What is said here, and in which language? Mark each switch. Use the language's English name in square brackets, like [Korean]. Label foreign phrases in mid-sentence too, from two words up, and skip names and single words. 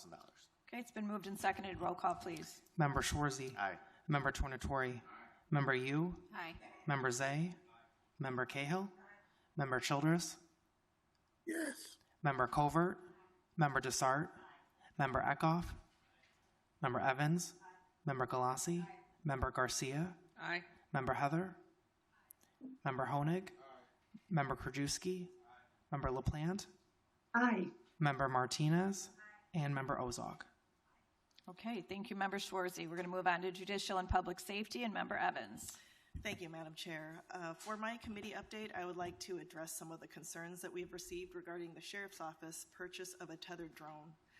[English] Okay, it's been moved and seconded. Roll call, please. Member Schwarzy. Aye. Member Tornatori. Member Yu. Aye. Member Zay. Member Cahill. Member Childress. Yes. Member Covert. Member Desart. Member Eckhoff. Member Evans. Member Galassi. Member Garcia. Aye. Member Heather. Member Honig. Member Krajewski. Member LaPlante. Aye. Member Martinez. And Member Ozog. Okay, thank you, Member Schwarzy. We're going to move on to Judicial and Public Safety, and Member Evans. Thank you, Madam Chair. For my committee update, I would like to address some of the concerns that we've received regarding the Sheriff's Office purchase of a tethered drone.